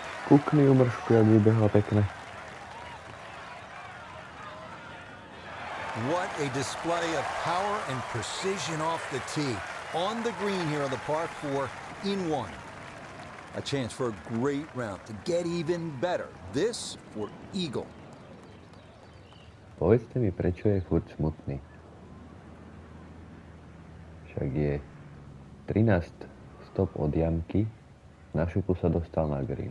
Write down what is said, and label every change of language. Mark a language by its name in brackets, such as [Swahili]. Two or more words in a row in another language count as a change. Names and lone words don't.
[Slovak] Kukni umršku, jak vybehla pekne. [English] What a display of power and precision off the tee. On the green here on the par 4 in 1. A chance for a great round to get even better. This for eagle. [Slovak] Povedzte mi, prečo je furt smutný. Však je 13 stop od jamky, na šupu sa dostal na green.